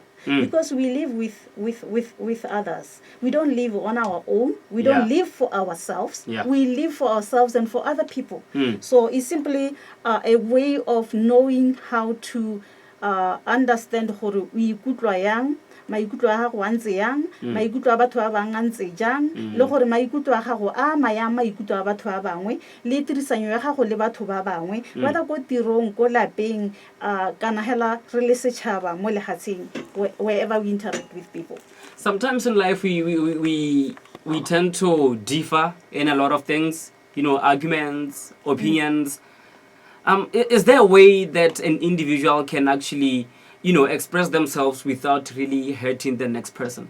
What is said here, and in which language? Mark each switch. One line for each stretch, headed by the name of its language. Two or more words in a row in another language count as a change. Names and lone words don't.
English: Because we live with others. We don't live on our own. We don't live for ourselves. We live for ourselves and for other people. So it's simply a way of knowing how to understand how we could
Tswana: maikutlo a gago a ntse yang, maikutlo a batho ba bang a ntse jang, le gore maikutlo a gago a maya maikutlo a batho ba bangwe, le tirisanyo ya gago le batho ba bangwe, whether ko tirong, ko lapeng, kana hela re le setšhaba mo lehatsheng,
English: wherever we interact with people. Sometimes in life we tend to differ in a lot of things, arguments, opinions. Is there a way that an individual can actually express themselves without really hurting the next person?